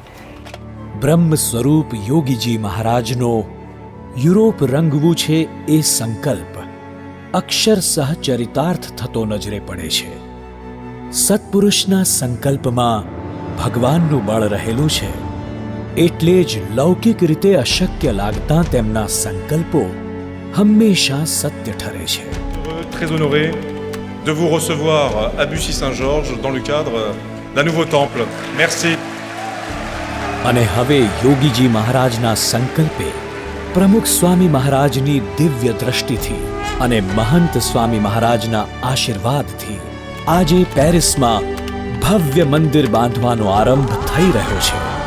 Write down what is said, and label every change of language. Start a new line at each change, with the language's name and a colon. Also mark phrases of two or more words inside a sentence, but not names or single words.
Gujarati: બ્રહ્મ સ્વરૂપ યોગીજી મહારાજનો યુરોપ રંગવું છે એ સંકલ્પ અક્ષરશઃ ચરિતાર્થ થતો નજરે પડે છે. સત્પુરુષના સંકલ્પમાં ભગવાનનું બળ રહેલું છે, એટલે જ લૌકિક રીતે અશક્ય લાગતા તેમના સંકલ્પો હંમેશા સત્ય ઠરે છે.
French: Très honoré de vous recevoir à Bussy-Saint-Georges dans le cadre d'un nouveau temple. Merci.
Gujarati: અને હવે યોગીજી મહારાજના સંકલ્પે પ્રમુખ સ્વામી મહારાજની દિવ્ય દ્રષ્ટિથી અને મહંત સ્વામી મહારાજના આશીર્વાદથી આજે પેરિસમાં ભવ્ય મંદિર બાંધવાનો આરંભ થઈ રહ્યો છે.